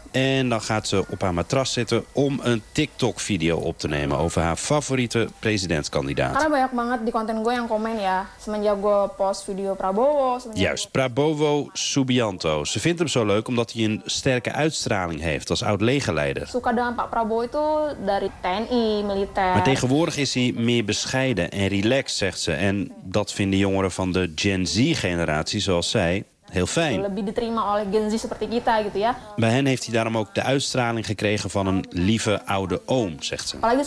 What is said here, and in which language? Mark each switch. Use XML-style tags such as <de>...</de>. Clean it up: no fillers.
<nl>En dan gaat ze op haar matras zitten om een TikTok-video op te nemen over haar favoriete presidentskandidaat.</nl> <id>Karena banyak banget di konten gue yang komen ya, semenjak gue post video Prabowo.</id> <nl>Juist, Prabowo Subianto. Ze vindt hem zo leuk omdat hij een sterke uitstraling heeft als oud-legerleider.</nl> <id>Suka dengan Pak Prabowo itu dari TNI, militair.</id> <nl>Maar tegenwoordig is hij meer bescheiden en relaxed, zegt ze. En dat vinden jongeren van de Gen Z generatie zoals zij heel fijn. Bij hen heeft hij daarom ook de uitstraling gekregen van een lieve oude oom, zegt ze.</nl>